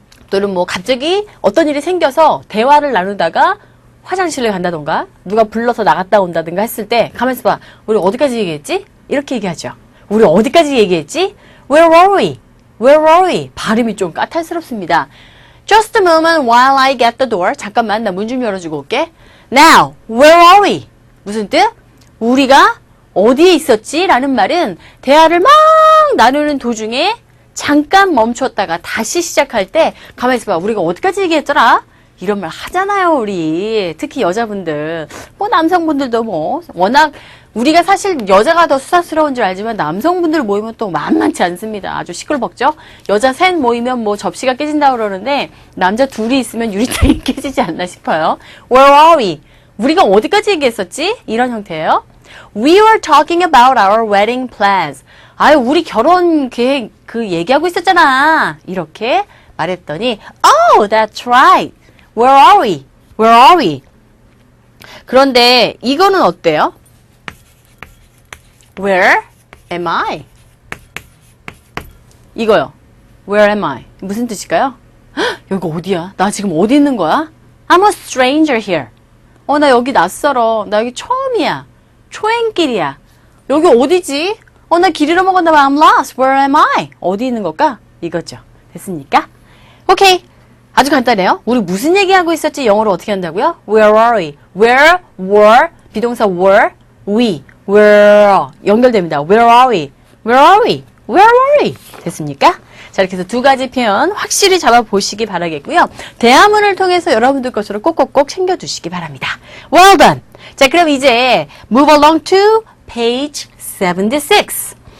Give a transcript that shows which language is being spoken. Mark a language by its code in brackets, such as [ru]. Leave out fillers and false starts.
[ko] 또는 뭐 갑자기 어떤 일이 생겨서 대화를 나누다가 화장실을 간다던가 누가 불러서 나갔다 온다든가 했을 때 가만있어 봐. 우리 어디까지 얘기했지? 이렇게 얘기하죠. 우리 어디까지 얘기했지? [en] Where were we? Where were we? [ko] 발음이 좀 까탈스럽습니다. [en] Just a moment while I get the door. [ko] 잠깐만, 나 문 좀 열어주고 올게. [en] Now, where are we? [ko] 무슨 뜻? 우리가 어디에 있었지? 라는 말은 대화를 막 나누는 도중에 잠깐 멈췄다가 다시 시작할 때 가만히 있어봐. 우리가 어디까지 얘기했더라? 이런 말 하잖아요, 우리. 특히 여자분들. 뭐 남성분들도 뭐 워낙 우리가 사실 여자가 더 수다스러운 줄 알지만 남성분들 모이면 또 만만치 않습니다. 아주 시끌벅죠? 여자 셋 모이면 뭐 접시가 깨진다고 그러는데 남자 둘이 있으면 유리창이 깨지지 않나 싶어요. [en] Where are we? [ko] 우리가 어디까지 얘기했었지? 이런 형태예요. [en] We were talking about our wedding plans. [ko] 아유, 우리 결혼 계획 그 얘기하고 있었잖아. 이렇게 말했더니 [en] Oh, that's right. Where are we? Where are we? [ko] 그런데 이거는 어때요? [en] Where am I? [ko] 이거요. [en] Where am I? [ko] 무슨 뜻일까요? 헉, 여기 어디야? 나 지금 어디 있는 거야? [en] I'm a stranger here. [ko] 나 여기 낯설어. 나 여기 처음이야. 초행길이야. 여기 어디지? 나 길 잃어먹었나 봐. [en] I'm lost. Where am I? [ko] 어디 있는 걸까? 이거죠. 됐습니까? 오케이. 아주 간단해요. 우리 무슨 얘기하고 있었지? 영어로 어떻게 한다고요? [en] Where are we? Where were 비동사 were we were [ko] 연결됩니다. [en] Where are we? Where are we? Where were we? [ko] 됐습니까? 자, 이렇게 해서 두 가지 표현 확실히 잡아보시기 바라겠고요. 대화문을 통해서 여러분들 것으로 꼭꼭꼭 챙겨두시기 바랍니다. [en] Well done! [ko] 자, 그럼 이제 [en] move along to page 76.